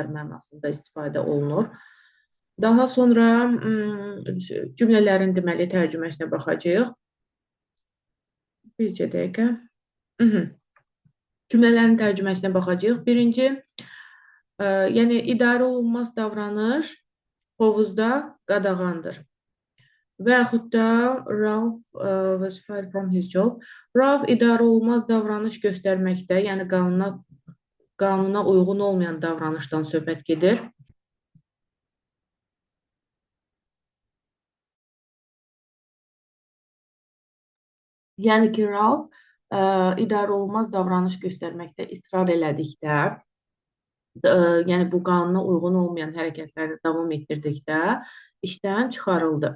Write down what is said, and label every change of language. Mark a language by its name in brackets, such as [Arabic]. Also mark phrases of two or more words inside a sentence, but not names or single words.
[Azerbaijani] mənasında istifadə olunur. Daha sonra cümlələrin deməli tərcüməsinə baxacağıq. Bircə dəqiqə. Cümlələrin tərcüməsinə baxacağıq. Birinci, yəni idarə olunmaz davranış hovuzda qadağandır. Və yaxud da [English] Ralph was fired from his job. [Azerbaijani] Ralph idarə olunmaz davranış göstərməkdə, yəni qanuna uyğun olmayan davranışdan söhbət gedir. Yəni ki, Ralph idarə olunmaz davranış göstərməkdə israr elədikdə, yəni bu qanuna uyğun olmayan hərəkətləri davam etdirdikdə işdən çıxarıldı.